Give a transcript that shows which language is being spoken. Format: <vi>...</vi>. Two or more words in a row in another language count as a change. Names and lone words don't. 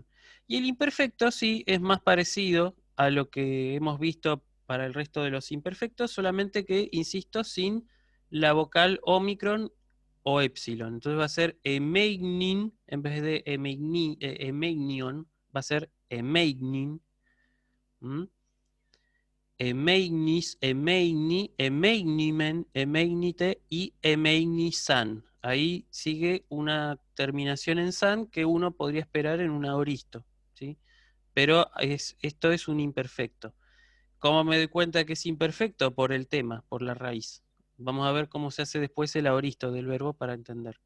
<es>Y el imperfecto sí es más parecido a lo que hemos visto para el resto de los imperfectos, solamente que, insisto, sin la vocal omicron o epsilon. Entonces va a ser emeignin en vez de emeignion, va a ser emeignin.</es> <el>ἐμείγνυς, ἐμείγνυ, ἐμείγνυμεν, ἐμείγνυτε καὶ ἐμείγνυσαν.</el> <es>Ahí sigue una terminación en san que uno podría esperar en un aoristo, ¿sí? Pero esto es un imperfecto. ¿Cómo me doy cuenta que es imperfecto? Por el tema, por la raíz. Vamos a ver cómo se hace después el aoristo del verbo para entender.</es>